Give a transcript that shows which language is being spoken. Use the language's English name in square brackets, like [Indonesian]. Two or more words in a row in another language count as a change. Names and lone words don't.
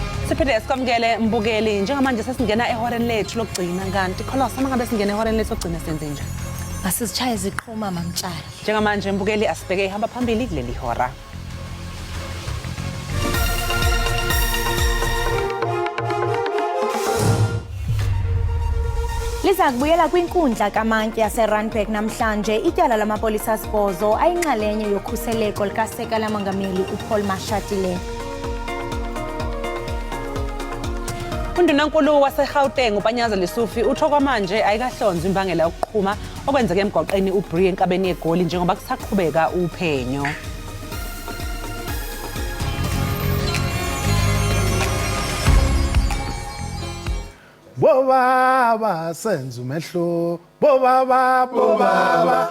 [Zulu] Siphinde sikwamukele mbukeli njengamanje sesingena ehoreni lethu lokugcina kanti kholosa mangabe singena ehoreni lethu lokugcina senze njani asizitshaye ziqhuma mamtshali njengamanje mbukeli asibheke ihamba phambili kuleli hora [Xhosa] Liza kubuyela kwinkundla kaMantyi yaseRandburg namhlanje ityala lamapolisa asibhozo ayinxalenye yokhuseleko likaSeka lamongameli uPaul Mashatile. [Zulu] Undunankulu waseGauteng uPanyaza Lesufi utho kwamanje ayikahlonzwa imbangela yokuqhuma okwenzeke emgwaqeni uBrie enkabeni yeGoli njengoba kusaqhubeka uphenyo. Bobaba senza umehluko bobaba